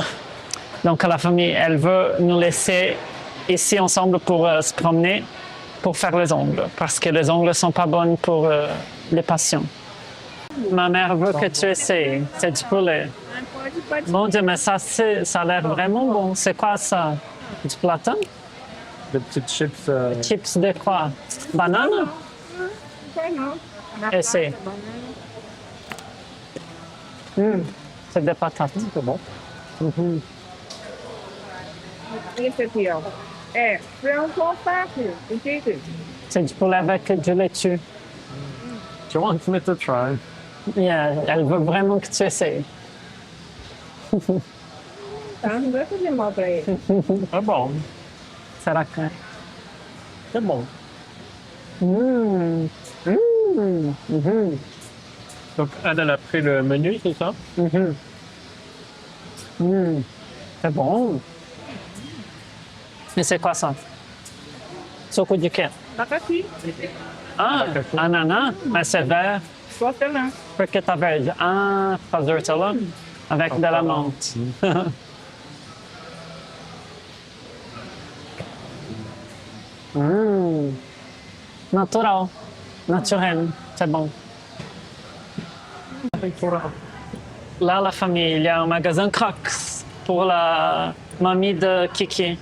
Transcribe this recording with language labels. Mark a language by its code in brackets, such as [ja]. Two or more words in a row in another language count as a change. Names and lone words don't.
[fr] Donc, la famille, elle veut nous laisser ici ensemble pour se promener, pour faire les ongles, parce que les ongles ne sont pas bonnes pour les patients. Ma mère veut que tu essayes. C'est du poulet. [pt] Pode. [fr] Mon Dieu, mais ça a l'air vraiment bon. C'est quoi ça? Du platane? Des petites chips. Chips de quoi? Banane? [pt] Não sei não. Na Esse. praça, banana. [fr] C'est des patates. C'est bon. [pt] Esse aqui, ó. É, frango com alface, entende? [fr] C'est du poulet avec du laitue. [en] Tu want me to try? Yeah, [fr] elle veut vraiment que tu essayes. [pt] Tá, não vai fazer mal pra ele. [fr] Ah bon. C'est la crème. C'est bon. Donc, elle a pris le menu, c'est ça? C'est bon. Mais c'est quoi ça? [pt] Suco de quê? Abacaxi. [fr] Ah, ananas? Mais c'est vert. [pt] Hortelã. Por que tá verde? Ah, por causa da hortelã? [fr] Avec de la menthe. [pt] Natural. [fr] Naturel. C'est bon. Là, la famille, il y a un magasin Crocs pour la mamie de Kiki.